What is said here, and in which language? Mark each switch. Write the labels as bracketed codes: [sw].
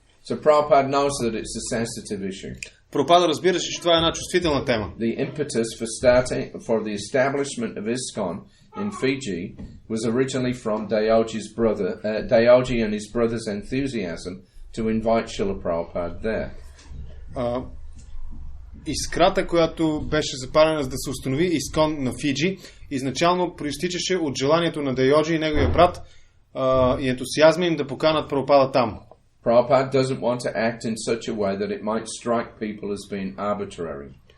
[en] So Prabhupada knows that it's a sensitive issue. [bg] Прабхупада разбираше, че това е една чувствителна тема. [en] The impetus for the establishment of ISKCON in Fiji was originally from Dayoji and his brother's enthusiasm to invite Srila Prabhupada there. [bg] Искрата, която беше запалена за да се установи ISKCON на Фиджи, изначално проистичаше от желанието на Дейоджи и неговия брат и ентусиазма им да поканат Прабхупада там. [en] Prabhupada doesn't want to act in such a way that it might strike people as being arbitrary.